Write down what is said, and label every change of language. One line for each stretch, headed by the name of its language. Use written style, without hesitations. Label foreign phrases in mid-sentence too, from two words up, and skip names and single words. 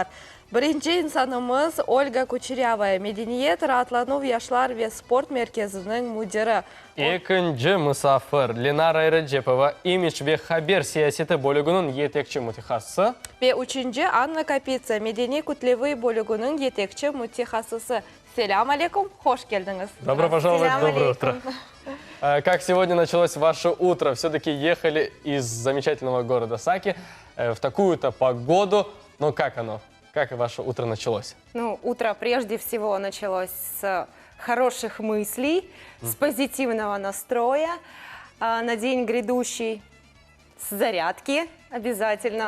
Crimean Tatar: Birinci insanımız Olga Kucheryava, Medeniyet, Rahatlanuv Yaşlar ve Sport Merkezi'nin müdürü. İkinci misafir Lenara Recepova, İmij ve Haber Siyaseti bölümünün yetekçi mütehassısı. Ve üçüncü Anna Kapitsa, Medeni Kutlevi bölümünün yetekçi mütehassısı. Selam aleyküm, hoş geldiniz.
Russian: Добро пожаловать, доброе утро. Как сегодня началось ваше утро? Все-таки ехали из замечательного города Саки в такую-то погоду. Но как оно? Как ваше утро началось? Ну, утро прежде всего началось с хороших мыслей, с позитивного настроя на день грядущий, с зарядки обязательно,